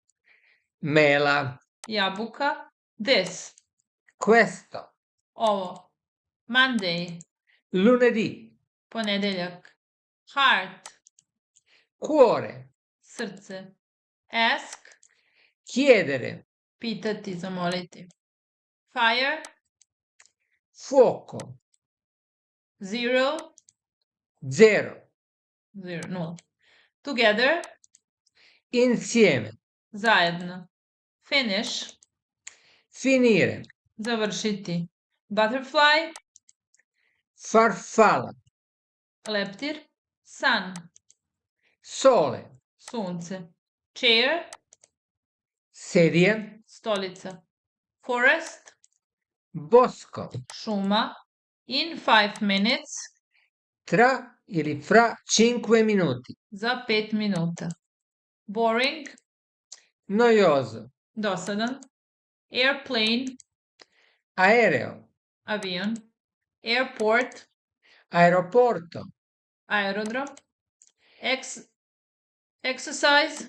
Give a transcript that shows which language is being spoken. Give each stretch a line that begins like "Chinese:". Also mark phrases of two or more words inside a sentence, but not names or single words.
Italian: Mela.
Serbian: Jabuka. This.
Italian: Questo.
Serbian: Ovo. Monday.
Italian: Lunedì.
Serbian: Ponedeljak. Heart.
Italian: Cuore.
Serbian: Srce. Ask.
Italian: Chiedere.
Serbian: Pitati, zamoliti.
English: Fire.
Italian: Fuoco.
English: Zero.
Italian: Zero.
Serbian: Nula. Together.
Italian: Insieme.
Serbian: Zajedno. Finish.
Italian: Finire.
Serbian: Završiti. Butterfly.
Italian: Farfalla.
Serbian: Leptir. Sun.
Italian: Sole.
Serbian: Sunce. Chair.
Italian: Sedia.
Serbian: Stolica. Forest.
Italian: Bosco.
English: Šuma. In 5 minutes.
Italian: Tra ili fra 5 minuti.
Serbian: Za 5 minuta. Boring.
Italian: Noioso.
Serbian: Dosadan. Airplane.
Italian: Aereo.
Serbian: Avion.
English: Airport.
Italian: Aeroporto.
Serbian: Aerodrom. Exercise.